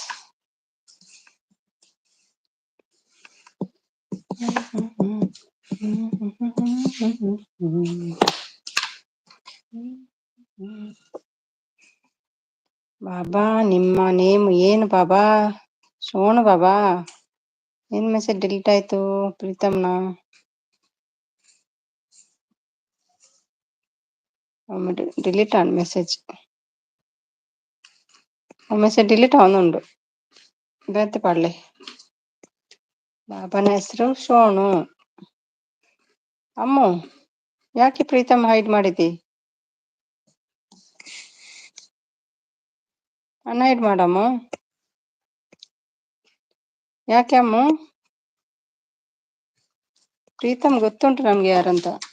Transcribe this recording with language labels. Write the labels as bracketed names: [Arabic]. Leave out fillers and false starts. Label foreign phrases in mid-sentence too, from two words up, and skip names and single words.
[Kannada] ಬಾಬಾ, ನಿಮ್ಮ ನೇಮ್ ಏನು ಬಾಬಾ? ಸೋನು ಬಾಬಾ? ಏನ್ [English] message delete [Kannada] ಆಯ್ತು ಪ್ರೀತಮ್ನ? [Tulu] ಡಿಲೀಟ್ ಆನ್ ಮೆಸೇಜ್. [English] message delete [Tulu] ಆವೊಂದುಂಡು ಬೇತೆ ಪಾಡ್ಲೆ. [Kannada] ಬಾಬನ ಹೆಸರು ಸೋನು. ಅಮ್ಮು, ಯಾಕೆ ಪ್ರೀತಮ್ ಹೈಡ್ ಮಾಡಿದಿ? ಅನ್ಹೈಡ್ ಮಾಡಮ್ಮು. ಯಾಕೆ ಅಮ್ಮು? ಪ್ರೀತಮ್ ಗೊತ್ತುಂಟು ನಮ್ಗೆ ಯಾರಂತ.